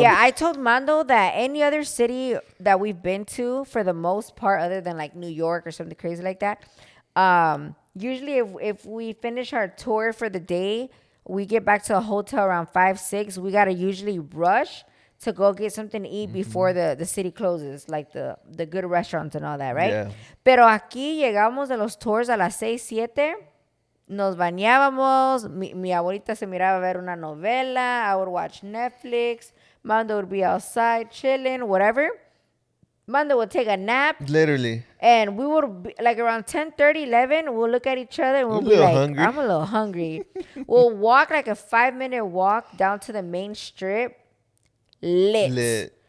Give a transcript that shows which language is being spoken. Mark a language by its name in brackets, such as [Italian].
[English] Yeah, I told Mando that any other city that we've been to, for the most part, other than like New York or something crazy like that, usually if we finish our tour for the day, we get back to the hotel around 5, 6. We gotta usually rush to go get something to eat before the city closes, like the good restaurants and all that, right? Yeah. [Spanish] Pero aquí llegamos de los tours a las 6, 7. Nos bañábamos. Mi abuelita se miraba a ver una novela. [English] I would watch Netflix. Mando would be outside chilling, whatever. Mando would take a nap. Literally. And we would be, like around 10:30, 11, we'll look at each other and we'll be like, hungry. I'm a little hungry. We'll walk like a 5-minute walk down to the main strip. Lit.